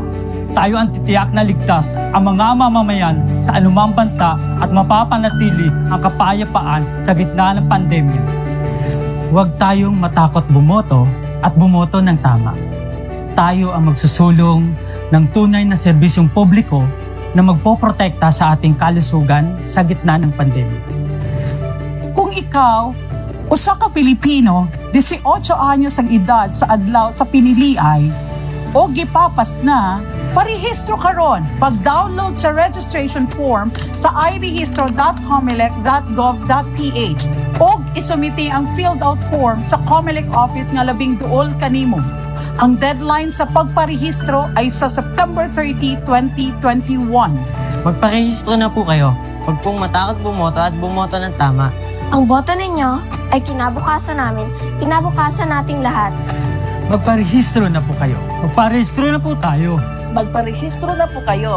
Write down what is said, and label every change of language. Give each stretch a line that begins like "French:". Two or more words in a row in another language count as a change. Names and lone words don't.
Filipino: Tayo ang titiyak na ligtas ang mga mamamayan sa anumang banta at mapapanatili ang kapayapaan sa gitna ng pandemya. Huwag tayong matakot bumoto at bumoto ng tama. Tayo ang magsusulong ng tunay na serbisyong publiko na magpoprotekta sa ating kalusugan sa gitna ng pandemya. Kung ikaw,
Cebuano: usa ka Pilipino, 18 anyos ang edad sa adlaw sa piniliay, o gipapas na, parehistro karon pag-download sa registration form sa irehistro.comelec.gov.ph o isumiti ang
English: filled-out form
Cebuano: sa Comelec office nga labing duol kanimo.
Filipino: Ang deadline sa pagparehistro ay sa September 30, 2021. Magparehistro na po kayo. Huwag pong matakot bumoto at bumoto ng tama. Ang boto ninyo ay kinabukasan namin, kinabukasan nating lahat. Magparehistro na po kayo. Magparehistro na po tayo. Magparehistro na po kayo.